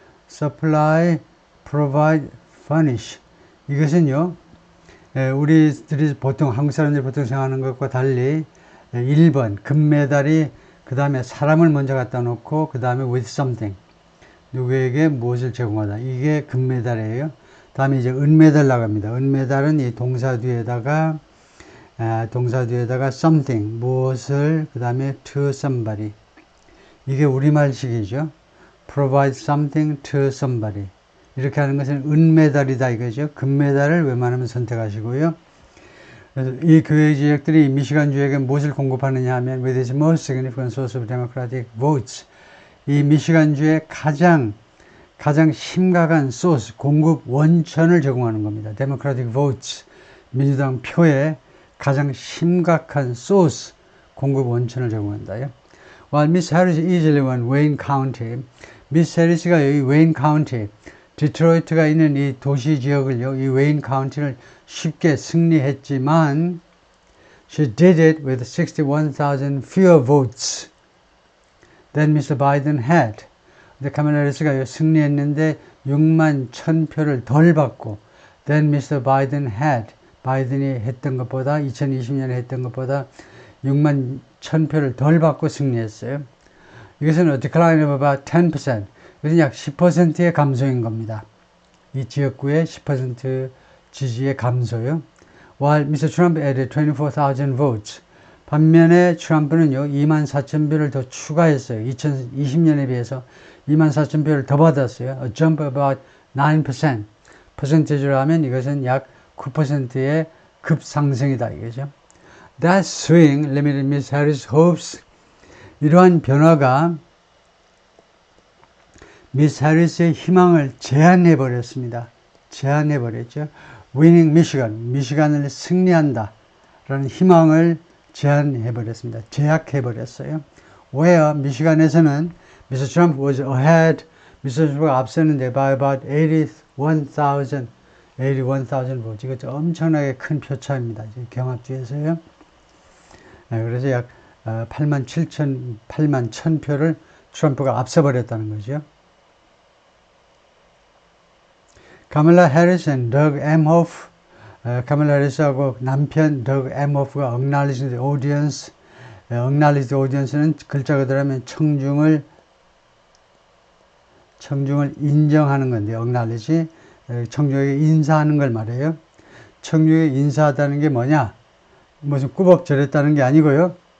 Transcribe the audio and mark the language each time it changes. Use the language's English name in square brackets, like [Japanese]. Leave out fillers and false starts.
[English] supply, provide, furnish. [Korean] 이것은요, 우리들이 보통, 한국 사람들이 보통 생각하는 것과 달리 1번, 금메달이 그 다음에 사람을 먼저 갖다 놓고 그 다음에 [English] with something. [Korean] 누구에게 무엇을 제공하다. 이게 금메달이에요. 다음에 이제 은메달 나갑니다. 은메달은 이 동사 뒤에다가 something, 무엇을, 그 다음에 [English] to somebody. [Korean] 이게 우리말식이죠. [English] provide something to somebody. [Korean] 이렇게 하는 것은 은메달이다 이거죠. 금메달을 웬만하면 선택하시고요. 그래서 이 교회 지역들이 미시간주에게 무엇을 공급하느냐 하면 [English] with its most significant source of democratic votes. [Korean] 이 미시간주의 가장 심각한 소스, 공급 원천을 제공하는 겁니다. [English] democratic votes, [Korean] 민주당 표에 가장 심각한 소스, 공급 원천을 제공한다요. [English] While Miss Harris easily won Wayne County, [Korean] 미스 해리스가 여기 웨인 카운티, 디트로이트가 있는 이 도시 지역을요, 이 웨인 카운티를 쉽게 승리했지만, [English] she did it with 61,000 fewer votes than Mr. Biden had. [Korean] 근데 카멜라 해리스가 승리했는데 6만 1,000표를 덜 받고, [English] than Mr. Biden had. [Korean] 바이든이 했던 것보다, 2020년에 했던 것보다 6만 1,000표를 덜 받고 승리했어요. 이것은 [English] a decline of about 10%. [Korean] 이것은 약 10%의 감소인 겁니다. 이 지역구의 10% 지지의 감소요. [English] While Mr. Trump added 24,000 votes. [Korean] 반면에 트럼프는요, 24,000표를 더 추가했어요. 2020년에 비해서 24,000표를 더 받았어요. [English] A jump about 9%. [Korean] 퍼센테이지로 하면 이것은 약 9%의 급상승이다 이거죠. [English] That swing limited Miss Harris' hopes. [Korean] 이러한 변화가 미스 해리스의 희망을 제한해 버렸습니다. 제한해 버렸죠. [English] Winning Michigan, [Korean] 미시간을 승리한다 라는 희망을 제한해 버렸습니다. 제약해 버렸어요. [English] Where [Korean] 미시간에서는 [English] Mr. Trump was ahead, Mr. Trump가 [Korean] 앞섰는데 [English] by about 81,000 votes. [Korean] 이거 엄청나게 큰 표차입니다. 경합주에서요. 그래서 약 81,000표를 트럼프가 앞서버렸다는 거죠. 카멜라 해리스 and Doug Emhoff, 카멜라 해리스하고 남편 Doug Emhoff가 [English] acknowledged the audience. acknowledged the audience [Korean] 는 글자 그대로 하면 청중을 인정하는 건데, acknowledge, 청중에게 인사하는 걸 말해요. 청중에게 인사하다는 게 뭐냐? 무슨 꾸벅절했다는 게 아니고요.